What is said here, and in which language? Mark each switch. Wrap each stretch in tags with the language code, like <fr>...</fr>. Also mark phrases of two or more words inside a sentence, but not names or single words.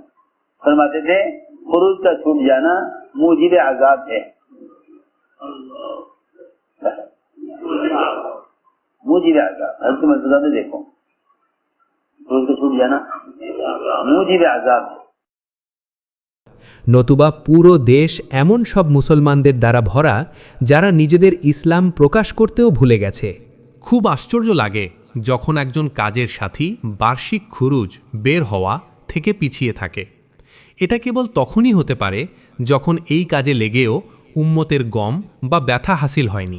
<ur>فرماتے تھے خروج کا چھوٹ جانا موجب عذاب ہے، موجب عذاب۔ حضرت ملفوظات میں دیکھو، خروج کا چھوٹ جانا موجب عذاب ہے۔</ur> <bn>নতুবা পুরো দেশ এমন সব মুসলমানদের দ্বারা ভরা যারা নিজেদের ইসলাম প্রকাশ করতেও ভুলে গেছে। খুব আশ্চর্য লাগে যখন একজন কাজের সাথী বার্ষিক খুরুজ বের হওয়া থেকে পিছিয়ে থাকে। এটা কেবল তখনই হতে পারে যখন এই কাজে লেগেও উম্মতের গম বা ব্যথা হাসিল হয়নি।</bn>